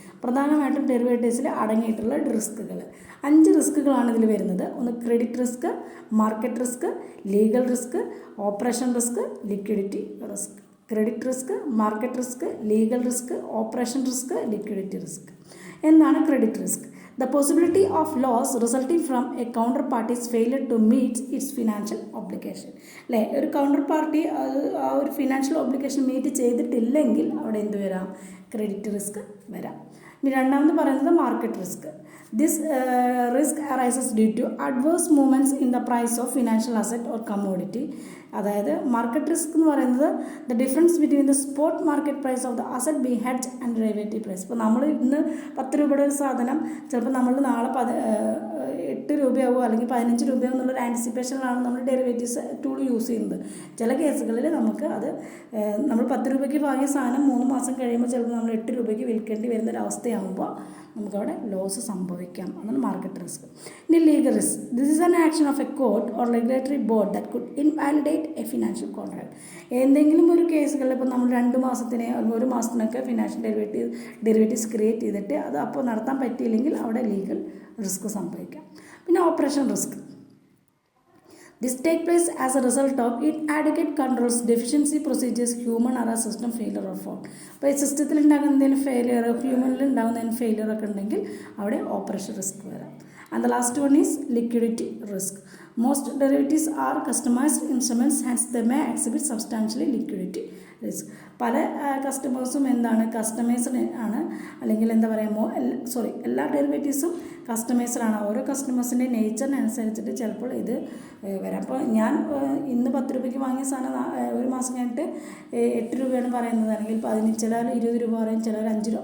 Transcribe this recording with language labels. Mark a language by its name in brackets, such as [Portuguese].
[Malayalam] പ്രധാനമായിട്ടും ഡെറിവേറ്റീവ്സിൽ അടങ്ങിയിട്ടുള്ള റിസ്ക്കുകൾ 5 റിസ്ക്കുകളാണ് ഇതിൽ വരുന്നത്. ഒന്ന് credit risk, market risk, legal risk, operation risk, liquidity risk. Credit risk, market risk, legal risk, operation risk, liquidity risk. എന്താണ് credit risk? [English] The possibility of loss resulting from a counterparty's failure to meet its financial obligation. [Malayalam] അല്ലേ, ഒരു counter party ആ ഒരു financial obligation meet ചെയ്തിട്ടില്ലെങ്കിൽ അവിടെ എന്ത് വരാം? Credit risk വരാം. ഇനി രണ്ടാമത് പറയുന്നത് market risk. [English] This risk arises due to adverse movements in the price of financial asset or commodity. [Malayalam] അതായത് മാർക്കറ്റ് റിസ്ക് എന്ന് പറയുന്നത് [English] The difference between the spot market price of the asset be hedge and derivative price. [Malayalam] ഇപ്പോൾ നമ്മൾ ഇന്ന് 10 രൂപയുടെ ഒരു സാധനം ചിലപ്പോൾ നമ്മൾ നാളെ 8 രൂപയാവോ അല്ലെങ്കിൽ 15 രൂപയോ എന്നുള്ളൊരു ആൻറ്റിസിപ്പേഷനിലാണ് നമ്മൾ ഡെറിവേറ്റീവ്സ് ടൂൾ യൂസ് ചെയ്യുന്നത്. ചില കേസുകളിൽ നമുക്ക് അത് നമ്മൾ 10 രൂപയ്ക്ക് വാങ്ങിയ സാധനം 3 മാസം കഴിയുമ്പോൾ ചിലപ്പോൾ നമ്മൾ 8 രൂപയ്ക്ക് വിൽക്കേണ്ടി വരുന്നൊരവസ്ഥയാകുമ്പോൾ നമുക്കവിടെ ലോസ് സംഭവിക്കാം. അതാണ് മാർക്കറ്റ് റിസ്ക്. ഇനി legal risk. [English] This is an action of a court or regulatory board that could invalidate a financial contract. [Malayalam] എന്തെങ്കിലും ഒരു കേസുകളിൽ ഇപ്പോൾ നമ്മൾ 2 മാസത്തിന് അല്ലെങ്കിൽ 1 മാസത്തിനൊക്കെ ഫിനാൻഷ്യൽ ഡെറിവേറ്റീവ്സ് ക്രിയേറ്റ് ചെയ്തിട്ട് അത് അപ്പോൾ നടത്താൻ പറ്റിയില്ലെങ്കിൽ അവിടെ ലീഗൽ റിസ്ക് സംഭവിക്കാം. പിന്നെ operation risk. [English] This take place as a result of inadequate controls, deficiency procedures, human error, system failure or fault. [Malayalam] അപ്പോൾ ഈ സിസ്റ്റത്തിൽ ഉണ്ടാകുന്ന എന്തെങ്കിലും ഫെയിലിയർ, ഹ്യൂമനിൽ ഉണ്ടാകുന്ന ഫെയിലിയർ ഒക്കെ ഉണ്ടെങ്കിൽ അവിടെ ഓപ്പറേഷൻ റിസ്ക് വരാം. [English] And the last one is liquidity risk. Most derivatives are customized instruments, hence they may exhibit substantially liquidity risk. [Malayalam] പല കസ്റ്റമേഴ്സും എന്താണ് കസ്റ്റമൈസ്ഡ് ആണ്, അല്ലെങ്കിൽ എന്താ പറയുക എല്ലാ ഡെറിവേറ്റീവ്സും കസ്റ്റമൈസ്ഡാണ്. ഓരോ കസ്റ്റമേഴ്സിൻ്റെ നേച്ചറിനനുസരിച്ചിട്ട് ചിലപ്പോൾ ഇത് വരാം. അപ്പോൾ ഞാൻ ഇന്ന് 10 രൂപയ്ക്ക് വാങ്ങിയ സാധനം 1 മാസം കഴിഞ്ഞിട്ട് 8 രൂപയാണ് പറയുന്നത്, അല്ലെങ്കിൽ 15, ചിലർ 20 രൂപ പറയും, ചിലർ 5 രൂപ.